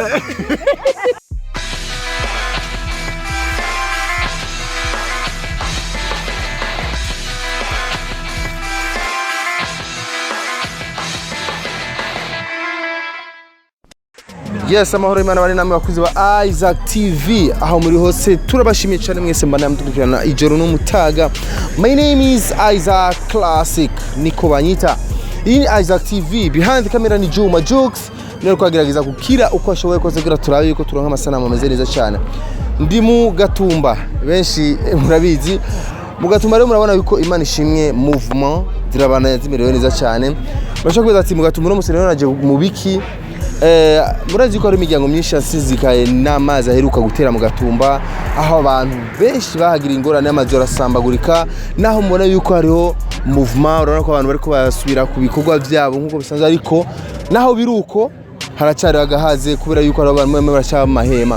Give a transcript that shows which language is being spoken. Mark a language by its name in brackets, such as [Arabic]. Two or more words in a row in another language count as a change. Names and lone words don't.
[Rundi] Yes, amahoro Imana bari namwe bakuzi ba Isaac TV aho muri hose turabashimiye cyane mwese mbana mutukirana ijoro n'umutaga. [English] My name is Isaac Classic [Rundi] niko banyita. Iyi ni Isaac TV, [English] behind the camera ni Juma Jokes. [Rundi] Nero kwagerageza gukira uko ashoboye kose kugira turabe yuko turonka amasanamu ameze neza cyane. Ndi mu Gatumba, benshi murabizi. Mu Gatumba rero murabona yuko Imana ishimwe movement zirabana yazimerewe neza cyane. Bashaka kuvuga ati mu Gatumba no musene naje mu biki murazi ko ari imiryango myinshi yasizikaye namazi aheruka gutera mu Gatumba aho abantu benshi bahagira ingorane y'amazi arasambagurika naho mubona yuko hariho movement urabona ko abantu bariko basubira ku bikorwa byabo nkuko bisanzwe ariko naho biruko haracari agahaze kubera yuko ari abantu bamwe baracaba mahema.